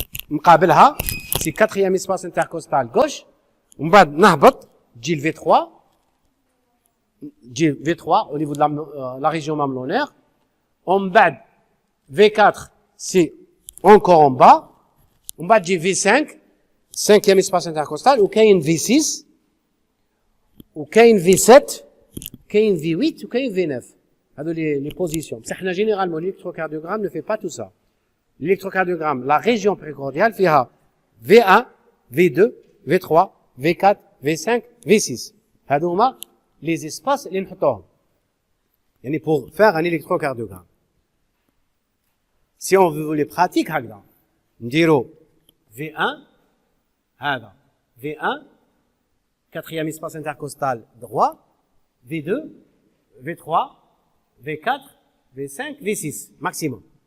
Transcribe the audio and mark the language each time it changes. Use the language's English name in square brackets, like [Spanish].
[French] مقابلها سي quatrième espace intercostal gauche [Arabic] ومن بعد نهبط تجي [French] ال V3 تجي V3 au niveau de la région mamelonnaire ومن بعد V4 c'est encore en bas ومن بعد تجي V5 cinquième espace intercostal وكاين V6 وكاين V7 كاين V8 وكاين V9 هادو les positions [Arabic] بصح حنا [French] généralement l'électrocardiogramme ne fait pas tout ça. L'électrocardiogramme, la région précordiale فيها V1, V2, V3, V4, V5, V6. [Arabic] هادو هما les espaces اللي نحطوهم. [French] يعني pour faire un électrocardiogramme. Si on veut les pratiques [Arabic] هكذا نديرو [French] V1 هذا V1 quatrième espace intercostal droit V2 V3 V4 V5 V6 maximum.